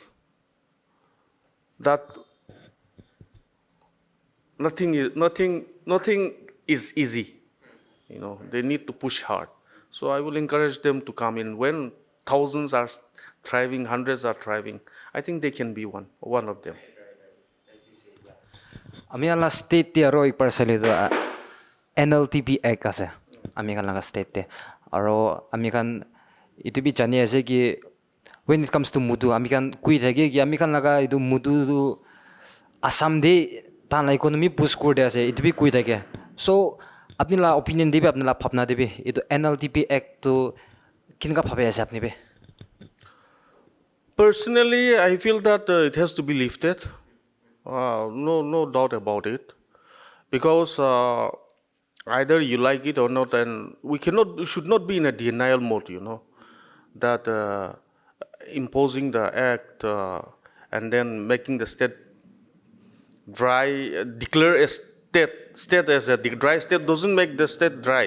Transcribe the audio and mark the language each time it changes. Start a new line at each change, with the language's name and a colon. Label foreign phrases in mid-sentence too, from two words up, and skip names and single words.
English: That nothing is easy. They need to push hard. So I will encourage them to come in. When thousands are thriving, hundreds are thriving, I think they can be one of them.
Naga Pidgin: Amikan la state te aro parcel itu Nltp Act ase. Amikan la state te. Aro amikan itu bi jani ase ki
English: when it comes to
Naga Pidgin: mudu amikan kui thage ki amikan laga itu mudu du Assam de tan la
English: economy push
Naga Pidgin: korde ase itu bi kui thage. So apni la opinion debi apni la bhavna debi itu Nltp Act to kinka bhabe ase apni be?
English: Personally, I feel that it has to be lifted. No doubt about it. Because either you like it or not, and we should not be in a denial mode, that imposing the act and then making the state dry, declare a state as a dry state doesn't make the state dry.